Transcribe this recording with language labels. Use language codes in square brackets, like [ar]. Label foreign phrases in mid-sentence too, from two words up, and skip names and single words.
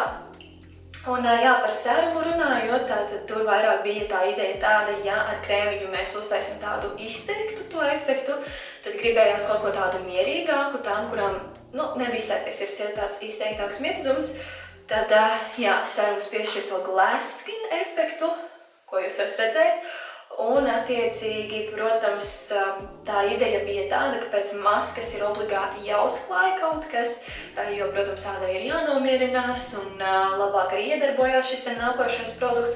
[lv] Un jā, par serumu runājot, tad tur vairāk bija tā ideja tāda, ja ar krēmiņu mēs uztaisim tādu izteiktu to efektu, tad gribējās kaut ko tādu mierīgāku, tām, kurām nevisai pie sirds ir tāds izteiktāks mirdzums, tad jā, serums piešķir to [en] glass skin [lv] efektu, ko jūs varat redzēt. Un attiecīgi, protams, tā ideja bija tāda, ka pēc maskas ir obligāti jāuzklāj kaut kas, jo, protams, ādai ir jānomierinās un labāk arī iedarbojās šis nākošais produkts.